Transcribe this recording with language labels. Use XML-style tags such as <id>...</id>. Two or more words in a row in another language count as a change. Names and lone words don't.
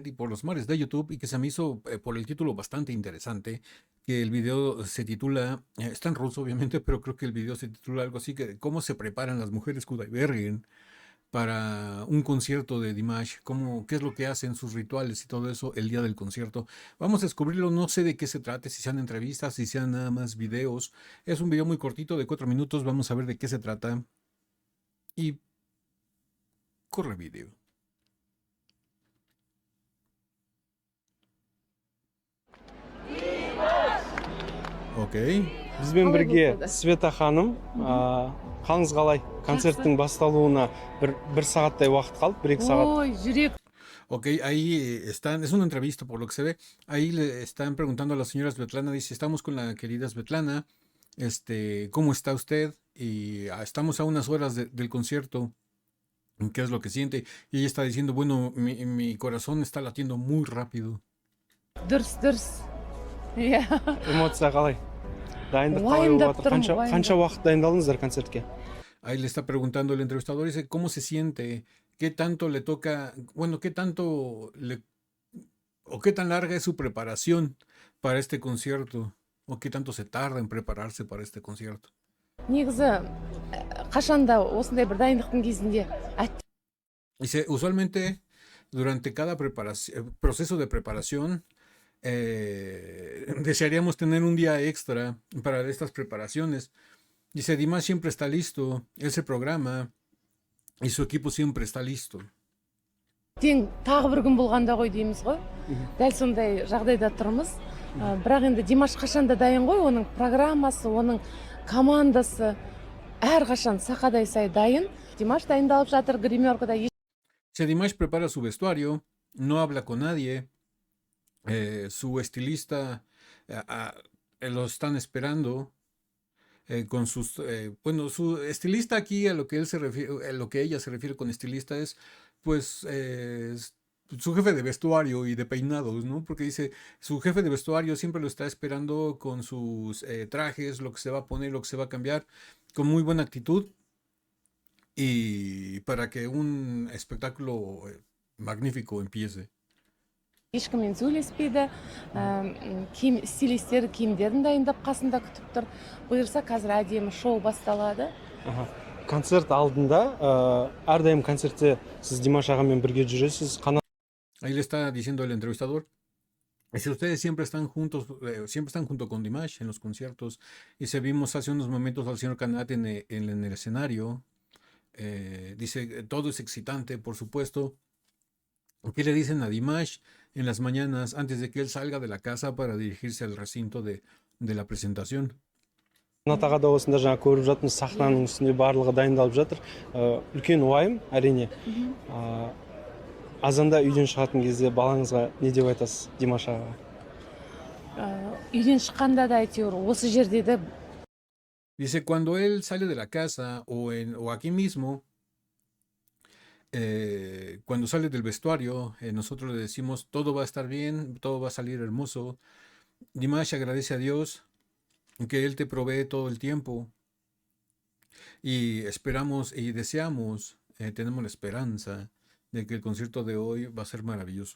<es>y por los mares de YouTube y que se me hizo por el título bastante interesante, que el video se titula, está en ruso obviamente, pero creo que el video se titula algo así que cómo se preparan las mujeres Kudaibergen para un concierto de Dimash, qué es lo que hacen, sus rituales y todo eso el día del concierto. Vamos a descubrirlo, no sé de qué se trate, si sean entrevistas, si sean nada más videos. Es un video muy cortito de 4 minutos, vamos a ver de qué se trata y corre video.</es> <kk>Окей. Бізбен бірге Света ханым, қалыңыз қалай? Концерттің басталуына бір сағаттай уақыт қалды, 1-2 сағат. Ой, жүрек.</kk> <es>Ok, ahí están, es una entrevista por lo que se ve. Ahí le están preguntando a la señora Svetlana, dice, estamos con la querida Svetlana, ¿cómo está usted? Y estamos a unas horas del concierto, ¿qué es lo que siente? Y ella está diciendo, bueno, mi corazón está latiendo muy rápido.</es> <kk>Дұрыс. Иә. Эмоция қалай? Дайындық қалай болып жатыр? Қанша уақыт дайындалдыңыздар концертке?</kk> <es>Ahí le está preguntando el entrevistador, dice, ¿cómo se siente? ¿Qué tanto le toca? Bueno, ¿qué tanto le... o qué tan larga es su preparación para este concierto? ¿O qué tanto se tarda en prepararse para este concierto?</es> <kk>Негізі қашанда осындай бір дайындықтың кезінде</kk> <es>Dice, usualmente durante cada proceso de preparación, desearíamos tener un día extra para estas preparaciones. Dice, Dimash siempre está listo, él se programa y su equipo siempre está listo.</es> <kk>тең тағы бір күн болғанда ғой дейміз ғой. Дәл сондай жағдайда тұрмыз. Бірақ енді Димаш қашанда дайын ғой, оның программасы, оның командасы әрқашан сақадай сай дайын. Димаш дайындалып жатыр гримеркада.</kk> <es>Dice, Dimash prepara su vestuario, no habla con nadie, su estilista lo están esperando. Con sus, bueno, su estilista aquí a lo que él se refiere, a lo que ella se refiere con estilista es, pues, su jefe de vestuario y de peinados, ¿no? Porque dice, su jefe de vestuario siempre lo está esperando con sus trajes, lo que se va a poner, lo que se va a cambiar, con muy buena actitud y para que un espectáculo magnífico empiece.</es> <kk>Ешкіммен сөйлеспейді, стилистері киімдерін дайындап қасында күтіп тұр. Бұйырса қазір әдемі шоу басталады. Концерт алдында, әрдайым концертте сіз Димаш ағамен бірге жүресіз.</kk> <es>Ahí le está diciendo el entrevistador. Si ustedes siempre están juntos, siempre están junto con Dimash en los conciertos. Y se vimos hace unos momentos al señor Kanat en el escenario. Dice, todo es excitante, por supuesto. ¿Qué le dicen a Dimash en las mañanas antes de que él salga de la casa para dirigirse al recinto de la presentación?</es> <kk>Натаға да осында жаңа көріп жатырмыз, сахнаның үстінде барлығы дайындалып жатыр. Үлкен уайым, әрине. Азанда үйден шығатын кезде балаңызға не деп айтасыз Димаш ағаға? Үйден шыққанда да әйтеуір осы жерде де.</kk> <es>Dice, cuando él sale de la casa o aquí mismo, cuando sale del vestuario, nosotros le decimos, todo va a estar bien, todo va a salir hermoso. Dimash agradece a Dios que Él te provee todo el tiempo y esperamos y deseamos, tenemos la esperanza de que el concierto de hoy va a ser maravilloso.</es>